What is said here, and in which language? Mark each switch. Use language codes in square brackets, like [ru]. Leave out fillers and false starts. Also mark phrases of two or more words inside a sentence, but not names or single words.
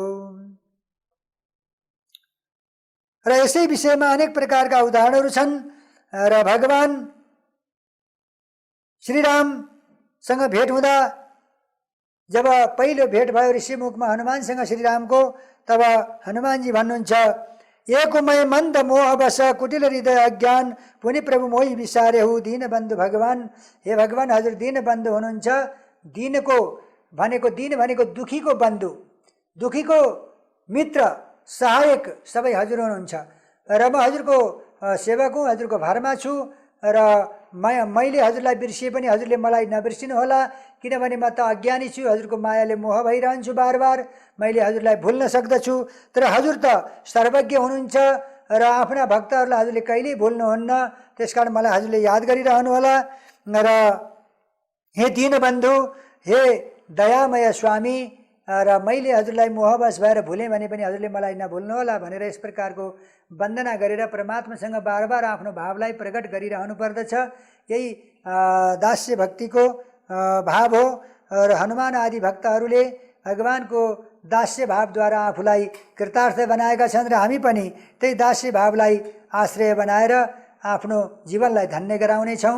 [ne] र यसै विषयमा अनेक प्रकारका उदाहरणहरू छन्। र भगवान श्रीरामसँग भेट हुँदा जब पहिलो भेट भयो ऋषिमुखमा हनुमानसँग श्रीरामको, तब हनुमानजी भन्नुहुन्छ, [awa] एकुमय मन्द मोहवश कुटिल हृदय अज्ञान पुनि प्रभु मोहि विसारे हु दीन बन्धु भगवान। [ne] हे भगवान, हजुर दीन बन्धु हुनुहुन्छ। दीनको भनेको दीन भनेको दुखीको बन्धु, दुखीको मित्र, सहायक सबै हजुर हुनुहुन्छ। र म हजुरको सेवक हुँ, हजुरको भरमा छु र मैले हजुरलाई बिर्सिए पनि हजुरले मलाई नबिर्सिनु होला, किनभने म त अज्ञानी छु, हजुरको मायाले मोह भइरहन्छु बार बार, मैले हजुरलाई भुल्न सक्दछु। तर हजुर त सर्वज्ञ हुनुहुन्छ र आफ्ना भक्तहरूलाई हजुरले कहिल्यै भुल्नुहुन्न, त्यसकारण मलाई हजुरले याद गरिरहनु होला। र हे दीनबन्धु, हे दयामय स्वामी, र मैले हजुरलाई मोहवश भएर भुलेँ भने पनि हजुरले मलाई नभुल्नु होला भनेर यस प्रकारको वन्दना गरेर परमात्मासँग बार बार आफ्नो भावलाई प्रकट गरिरहनु पर्दछ। यही दास्य भक्तिको भाव हो। र हनुमान आदि भक्तहरूले भगवानको दास्य भावद्वारा आफूलाई कृतार्थ बनाएका छन् र हामी पनि त्यही दास्य भावलाई आश्रय बनाएर आफ्नो जीवनलाई धन्य गराउनेछौँ।